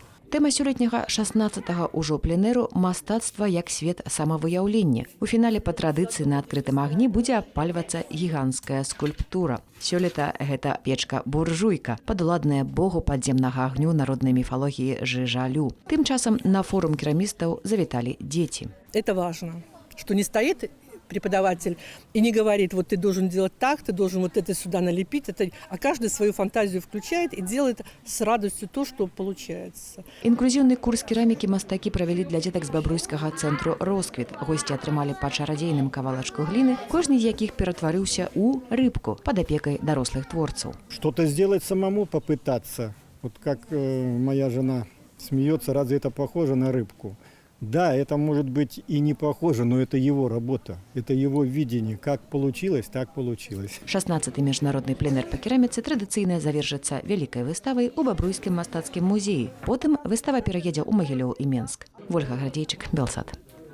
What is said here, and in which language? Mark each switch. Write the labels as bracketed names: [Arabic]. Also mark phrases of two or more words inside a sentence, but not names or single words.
[Belarusian] Тэма сёлетняга 16-го ўжо пленэру «Мастацтва як свет самавыяўлення». У фінале па традыцыі на адкрытым агні будзе абпальвацца гіганцкая скульптура. Сёлета гэта печка-буржуйка, падуладная богу падземнага агню народнай міфалогіі Жыжалю. Тым часам на форум керамістаў завіталі дзеці. [Russian] Это важно, что не стоит преподаватель и не говорит, вот ты должен делать так, ты должен вот это сюда налепить, а каждый свою фантазию включает и делает с радостью то, что получается. [Belarusian] Інклюзіўны курс керамікі мастакі правялі для дзетак з бабруйскага цэнтру «Росквіт». Госці атрымалі па чарадзейным кавалачку гліны, кожны з якіх ператварыўся ў рыбку пад апекай дарослых творцаў. [Russian] Что-то сделать самому попытаться. Вот как моя жена смеется, разве это похоже на рыбку? Да, это может быть и не похоже, но это его работа, это его видение. Как получилось, так получилось. [Belarusian] 16-й міжнародны пленэр па кераміцы традыцыйна завершыцца вялікай выставай у Бабруйскім мастацкім музеі. Потым выстава пераедзе ў Магілёў і Менск. Вольга Градзейчык, Белсат.